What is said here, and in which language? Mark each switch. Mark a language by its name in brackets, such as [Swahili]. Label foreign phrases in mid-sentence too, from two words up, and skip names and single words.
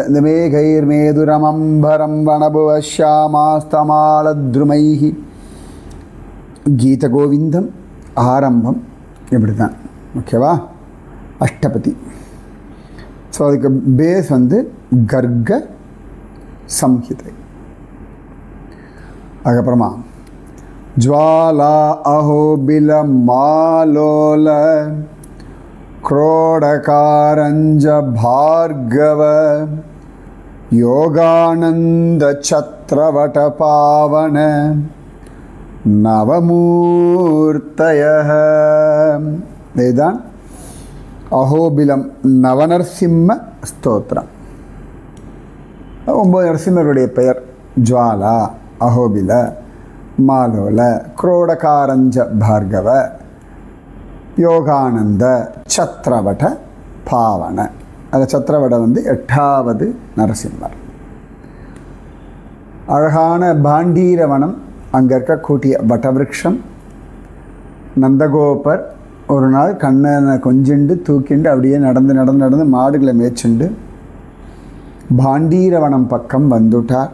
[Tamil] இந்த [Sanskrit] मेघैर् मेदुरमम्बरम् वनभुवश्यामास्तमालद्रुमैः [Tamil] கீத கோவிந்தம் ஆரம்பம் இப்படி தான். ஓகேவா? அஷ்டபதி. ஸோ அதுக்கு பேஸ் கர்க சம்ஹிதை. [Sanskrit] அதுக்கப்புறமா ज्वाला अहोबिल मालोल क्रोडकारंज भार्गव योगानंद छत्रवट पावन नवमूर्तयः. वेदान अहोबिलम नवनरसिंह स्तोत्रम. [Tamil] 9 நரசிம்மருடைய பெயர். ஜ்வாலா, அஹோபில, மாலோல, क्रोडकारंज भार्गव, யோகானந்த, சத்ரவட, பாவன. அந்த சத்ரவட 8வது நரசிம்மர். அழகான பாண்டீரவனம். அங்கே இருக்கக்கூடிய வட்டவிருட்சம். நந்தகோபர் ஒரு நாள் கண்ணனை கொஞ்சிண்டு தூக்கிண்டு அப்படியே நடந்து நடந்து நடந்து மாடுகளை மேய்ச்சுண்டு பாண்டீரவனம் பக்கம் வந்துட்டார்.